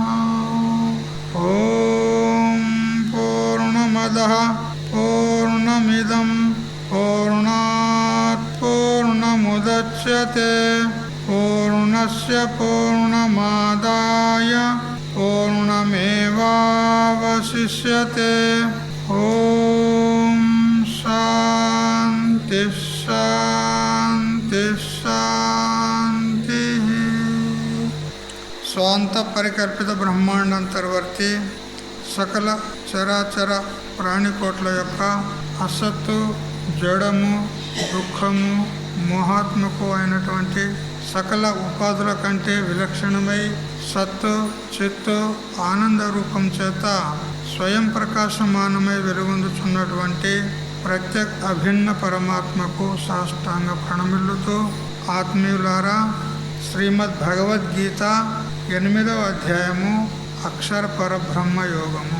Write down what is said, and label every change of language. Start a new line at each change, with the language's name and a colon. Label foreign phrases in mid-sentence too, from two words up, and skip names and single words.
Sanskrit: ॐ पूर्णमदः पूर्णमिदं पूर्णात् पूर्णमुदच्यते पूर्णस्य पूर्णमादाय पूर्णमेवावशिष्यते। ॐ शान्ति शान्ति शान्तिः।
Telugu: స్వాంత పరికల్పిత బ్రహ్మాండంతర్వర్తి సకల చరాచర ప్రాణికోట్ల యొక్క అసత్తు, జడము, దుఃఖము, మోహాత్మకు అయినటువంటి సకల ఉపాధుల కంటే విలక్షణమై సత్తు, చిత్తు, ఆనంద రూపం చేత స్వయం ప్రకాశమానమై వెలుగొందుచున్నటువంటి ప్రత్యేక అభిన్న పరమాత్మకు సాష్టాంగ ప్రణమిల్లుతూ, ఆత్మీయులారా, శ్రీమద్ భగవద్గీత 8వ అధ్యాయము అక్షర పరబ్రహ్మ యోగము.